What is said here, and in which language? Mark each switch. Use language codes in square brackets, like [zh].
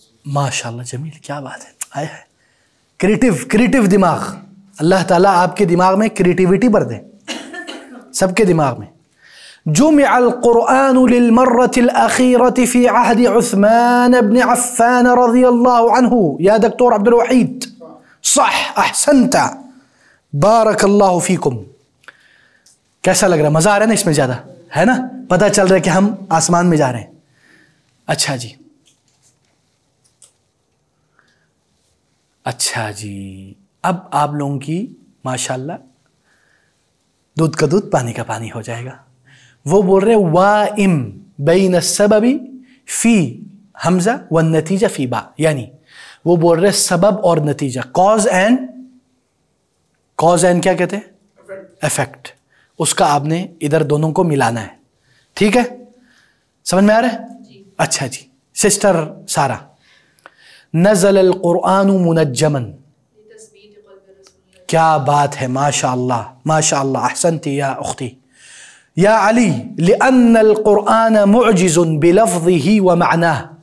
[ur] ماشاء اللہ، جمیل، کیا بات ہے. آئے ہے کریٹیو دماغ. اللہ تعالیٰ آپ کے دماغ میں کریٹیوٹی بھر دے، سب کے دماغ میں. [ar] جمع القرآن للمرة الأخيرة في عهد عثمان بن عفان رضی اللہ عنہ. یا دکتور عبد الوحید، صح، احسنت، بارک اللہ فیکم. [ur] کیسا لگ رہا ہے؟ مزہ آ رہا ہے نا اس میں؟ زیادہ ہے نا؟ پتہ چل رہا ہے کہ ہم آسمان میں جا رہے ہیں. اچھا جی، اچھا جی، اب آپ لوگوں کی ماشاءاللہ دودھ کا دودھ پانی کا پانی ہو جائے گا. وہ بول رہے [ar] وائم بین السبب فی حمزہ والنتیجہ فی با، [ur] یعنی وہ بول رہے سبب اور نتیجہ، کاز اینڈ کیا کہتے ہیں؟ افیکٹ. اس کا آپ نے ادھر دونوں کو ملانا ہے. ٹھیک ہے، سمجھ میں آ رہا ہے؟ اچھا جی سسٹر سارہ، [ar] نزل القرآن منجما. [ur] کیا بات ہے، ماشاء اللہ ماشاء اللہ، [ar] احسنتی یا اختی. یا علی، لأن القرآن معجز بلفظه ومعناه.